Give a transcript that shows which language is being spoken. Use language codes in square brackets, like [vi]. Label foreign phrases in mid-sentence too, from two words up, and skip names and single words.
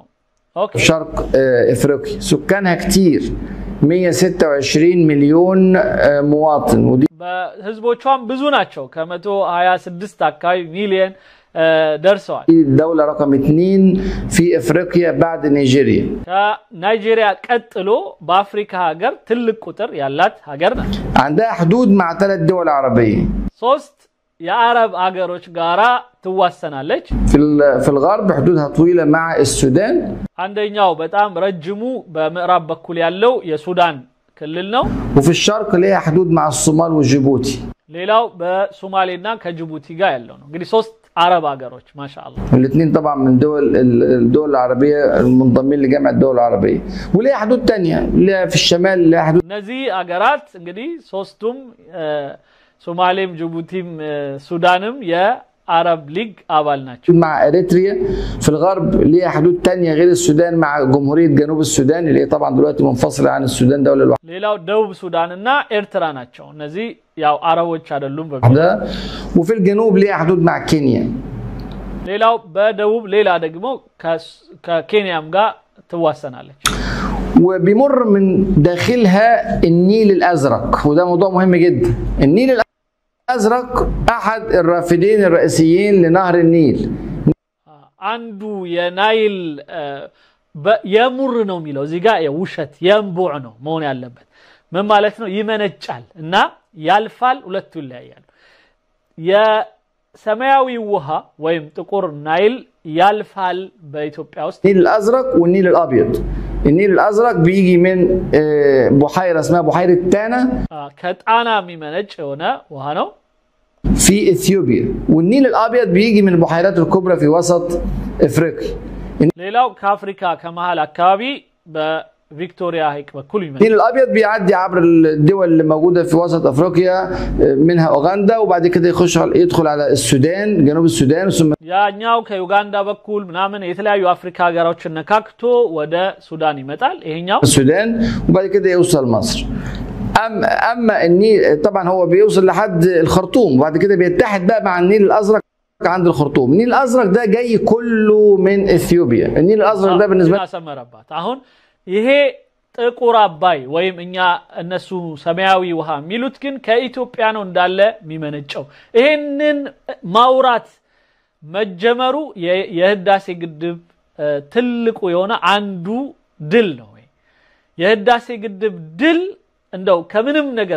[ar] شرق افريقيا سكانها كتير 126 مليون مواطن ودي [am] ህዝቦቿም ብዙ ናቸው ከ126 አካባቢ ሚሊዮን ደርሰዋል [ar] الدولة رقم 2 في افريقيا بعد نيجيريا [am] نيجيريا ቀጥሎ በአፍሪካ ሀገር ትልቅ ቁጥር ያላት ሀገር ናት [ar] عندها حدود مع 3 دول عربية [am] 3 የአረብ አገሮች ጋራ ትዋሰናለች [ar] في الغرب حدودها طويلة مع السودان [am] አንደኛው በጣም ረጅሙ በምዕራብ በኩል ያለው የሱዳን ክልል ነው [ar] وفي الشرق ليها حدود مع الصومال وجيبوتي [am] ሌላው በሶማሌና ከጅቡቲ ጋር ያለው ነው እንግዲህ 3 عرب አገሮች ማሻአላህ [ar] الاثنين طبعا من الدول العربيه المنضمين لجامعه الدول العربيه وليه حدود ثانيه في الشمال لها حدود [am] እነዚህ አገራት እንግዲህ ሶስቱም ሶማሌም ጅቡቲም ሱዳንም የአረብ ሊግ አባል ናቸው [ar] مع اريتريا في الغرب ليها حدود ثانيه غير السودان مع جمهوريه جنوب السودان اللي طبعا دلوقتي منفصله عن السودان دوله لوحدها [am] ሌላው ደቡብ ሱዳንና ኤርትራ ናቸው እነዚህ ያው አረቦች አይደሉም [ar] وفي الجنوب ليها حدود مع كينيا [am] ሌላው በደቡብ ሌላ ደግሞ ከኬንያም ጋር ትዋሰናለች [ar] وبيمر من داخلها النيل الازرق، وده موضوع مهم جدا. النيل الازرق احد الرافدين الرئيسيين لنهر النيل. [am] عنده የናይል የሙር ነው የሚለው እዚህ ጋር የውሸት የንቡዕ ነው መሆን ያለበት። ምን ማለት ነው? ይመነጫል እና ያልፋል፣ ሁለቱ ይለያያሉ። የሰማያዊ ውሃ ወይም ጥቁር ናይል ያልፋል በኢትዮጵያ ውስጥ [ar] النيل الازرق والنيل الابيض. النيل الازرق بيجي من بحيره اسمها بحيره تانا [am] ከጣና የሚመነጭ የሆነ ውሃ ነው [ar] في اثيوبيا، والنيل الابيض بيجي من البحيرات الكبرى في وسط افريقيا. [am] ሌላው ከአፍሪካ ከመሃል አካባቢ [ar] بفيكتوريا هيك بكل يمين. النيل الابيض بيعدي عبر الدول اللي موجوده في وسط افريقيا منها اوغندا، وبعد كده يدخل على السودان، جنوب السودان، ثم [am] ያኛው ከዩጋንዳ በኩል ምናምን የተለያዩ አፍሪካ ሀገሮችን ነካክቶ ወደ ሱዳን ይመጣል። ይሄኛው [ar] السودان وبعد كده يوصل مصر. اما النيل طبعا هو بيوصل لحد الخرطوم، وبعد كده بيتحد بقى مع النيل الازرق عند الخرطوم. النيل الازرق ده جاي كله من اثيوبيا. النيل الازرق ده بالنسبه لنا سمربات [am] አሁን ይሄ ጥቁር አባይ ወይም እኛ እነሱ ሰማያዊ ውሃ ሚሉት ግን ከኢትዮጵያ ነው እንዳለ የሚመነጨው። ይሄንን ማውራት መጀመሩ የህዳሴ ግድብ ትልቁ የሆነ አንዱ ድል ነው። የህዳሴ ግድብ ድል እንደው ከምንም ነገር